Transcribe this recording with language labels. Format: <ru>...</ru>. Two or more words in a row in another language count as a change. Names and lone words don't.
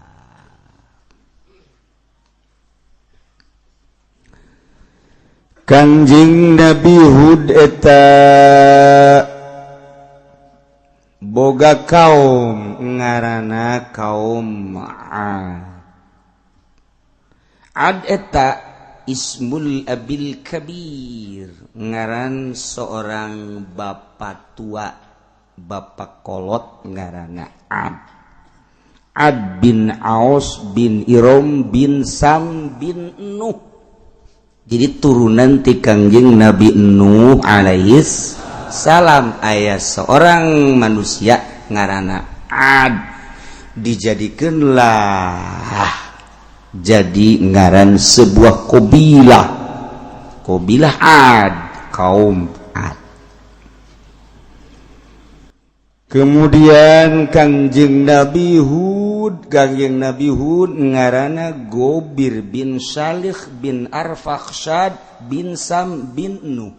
<su>Kangjeng Nabi Hud eta boga kaum ngaranna kaum Ad eta</su> <ar>اسم الأب الكبير</ar> <su>ngaran</su> <id>seorang bapak tua</id> <su>bapak kolot ngaranna Ad bin Aus bin Irom bin Sam bin Nuh. Jadi turunan ti Kangjeng Nabi Nuh</su> <ar>عليه السلام</ar> <su>aya seorang manusia ngaranna Ad dijadikeunlah jadi ngaran sebuah kabilah Ad, kaum Ad. Kemudian Kangjeng Nabi Hud ngaranna Gobir bin Salih bin Arfakhshad bin Sam bin Nuh.</su>